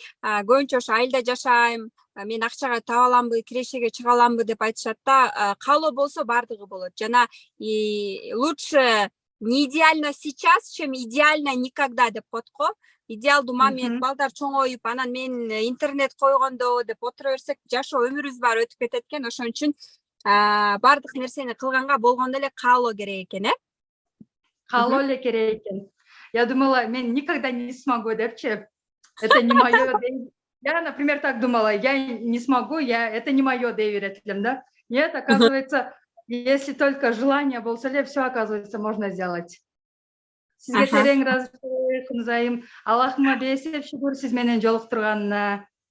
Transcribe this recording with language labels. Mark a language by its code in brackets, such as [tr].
[ky] Көбүнчө ошо айылда жашайм, мен акчага таба аламбы, кирешеге чыга аламбы деп айтышат да. Каалоо болсо бардыгы болот. [ru] Жана лучше не идеально сейчас, чем идеально никогда [ky] деп коет го. Идеалдуу момент, балдар чоңоюп, анан мен интернет койгондо деп отура берсек, жашоо өмүрүбүз баары өтүп кетет экен. Ошон үчүн бардык нерсени кылганга болгондо эле каалоо керек экен, Каалоо эле керек экен. [ru] Я думала, [ky] мен [ru] никогда не смогу [ky] депчи. [ru] Это не моё. Я, например, так думала, я не смогу, это не мое, [ky] дей беретилим, [ru] да? Нет, оказывается, если только желание [ky] болса эле, [ru] все, оказывается, можно сделать. [ky] Сизге Аха. терең ыраазычылык, Кунзайым. Аллахыма бесеп шүгүр сиз менен жолуктурганына.